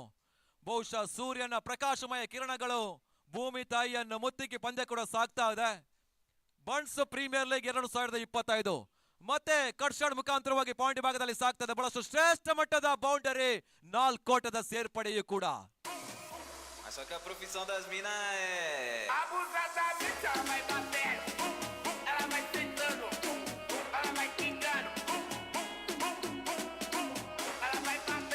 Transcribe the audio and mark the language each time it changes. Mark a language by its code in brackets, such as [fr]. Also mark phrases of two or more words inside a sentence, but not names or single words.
[kn] ಬಹುಶಃ ಸೂರ್ಯನ ಪ್ರಕಾಶಮಯ ಕಿರಣಗಳು ಭೂಮಿ ತಾಯಿಯನ್ನು ಮುತ್ತಿಗೆ ಪಂದ್ಯ ಕೂಡ ಸಾಗ್ತಾ ಇದೆ. ಬಂಟ್ಸ್ ಪ್ರೀಮಿಯರ್ ಲೀಗ್ 2025 ಮತ್ತೆ [en] cut shot [kn] ಮುಖಾಂತರವಾಗಿ ಪಾಯಿಂಟ್ ಭಾಗದಲ್ಲಿ ಸಾಗ್ತದೆ. ಬಹಳಷ್ಟು ಶ್ರೇಷ್ಠ ಮಟ್ಟದ ಬೌಂಡರಿ, 4 ಓಟದ ಸೇರ್ಪಡೆಯೂ ಕೂಡ. [pt] Só que a profissão das minas é. Abusadamente ela vai batendo, ela vai sentando, ela vai quicando, ela vai